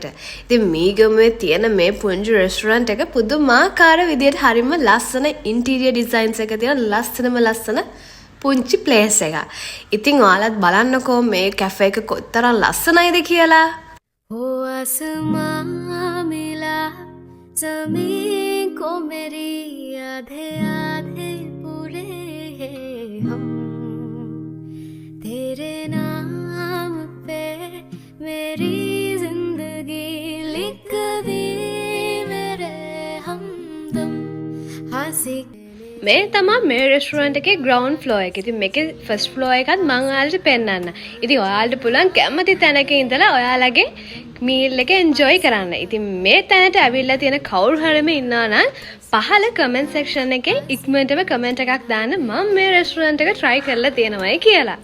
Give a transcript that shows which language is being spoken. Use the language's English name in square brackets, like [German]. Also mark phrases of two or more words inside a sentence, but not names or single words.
[Sinhala] ඉතින් මීගමුවේ තියෙන මේ පුංචි රෙස්ටොරන්ට් එක පුදුමාකාර විදියට හරිම ලස්සන [English] interior designs [Sinhala] එක තියෙන ලස්සන පුංචි ප්ලේස් එකක්. ඉතින් ඔයාලත් බලන්නකෝ මේ කැෆේ එක කොතරම් ලස්සනයිද කියලා. [Hindi] ओ आसमां मिला ज़मीन को मेरी आधे आधे पूरे हम तेरे नाम पे मेरी जिंदगी लिख दी मेरे हमदम हंसी [Sinhala] මේ තමයි මේ රෙස්ටොරන්ට් එකේ [English] ground floor [Sinhala] එක. ඉතින් මේකේ [English] first floor [Sinhala] එකත් මම ඔයාලට පෙන්නන්න. ඉතින් ඔයාලට පුළුවන් කැමති තැනක ඉඳලා ඔයාලගේ මීල් එක එන්ජොයි කරන්න. ඉතින් මේ තැනට ඇවිල්ලා තියෙන කවුරු හරිම ඉන්නවා නම් පහළ [English] comment section [Sinhala] එකේ ඉක්මනටම කමෙන්ට් එකක් දාන්න මම මේ රෙස්ටොරන්ට් එක try කරලා තියෙනවායි කියලා.